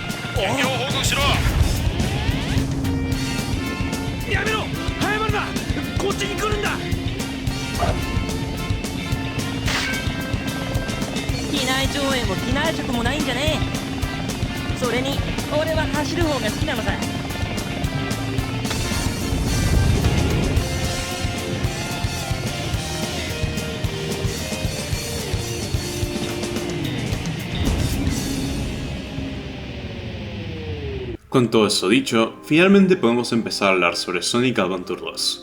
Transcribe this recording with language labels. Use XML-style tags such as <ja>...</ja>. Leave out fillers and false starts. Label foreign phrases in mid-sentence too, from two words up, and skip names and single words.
<ja>現況報告しろ。やめろ！早まるな！こっちに来るんだ。機内上映も機内食もないんじゃねえ。それに俺は走る方が好きなのさ。</ja> <es>Con todo eso dicho, finalmente podemos empezar a hablar sobre Sonic Adventure 2.</es>